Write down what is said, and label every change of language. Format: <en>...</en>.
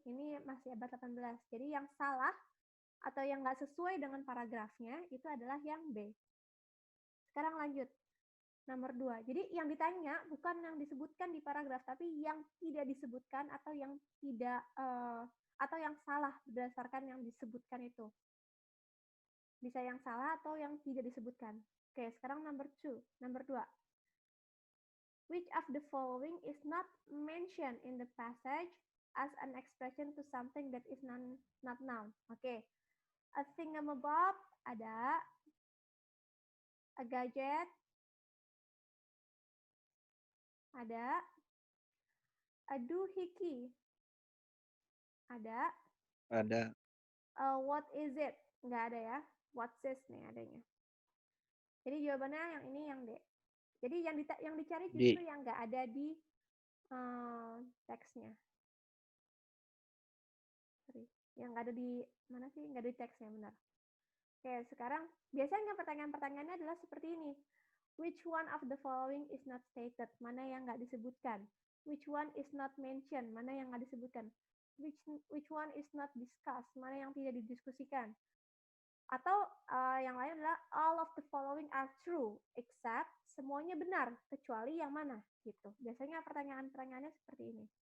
<id>Ini masih abad 18. Jadi yang salah atau yang nggak sesuai dengan paragrafnya itu adalah yang B. Sekarang lanjut. Nomor 2. Jadi yang ditanya bukan yang disebutkan di paragraf, tapi yang tidak disebutkan atau yang tidak atau yang salah berdasarkan yang disebutkan itu. Bisa yang salah atau yang tidak disebutkan. Oke, sekarang nomor 2.</id> <en>Which of the following is not mentioned in the passage as an expression to something that is not known?</en> <id>Oke. A thingamabob ada. A gadget ada. A doohickey ada. Ada.</id> <en>What is it?</en> <id>Nggak ada ya.</id> <en>What's this</en> <id>nih adanya. Jadi jawabannya yang ini, yang D. Jadi yang dicari justru yang nggak ada di teksnya. Sorry. Yang nggak ada di mana sih? Nggak ada di teksnya, benar. Oke, sekarang biasanya pertanyaan-pertanyaannya adalah seperti ini.</id> <en>Which one of the following is not stated?</en> <id>Mana yang nggak disebutkan?</id> <en>Which one is not mentioned?</en> <id>Mana yang nggak disebutkan?</id> <en>Which one is not discussed?</en> <id>Mana yang tidak didiskusikan? Atau yang lain adalah</id> <en>all of the following are true, except</en> <id>semuanya benar, kecuali yang mana, gitu. Biasanya pertanyaan-pertanyaannya seperti ini.</id>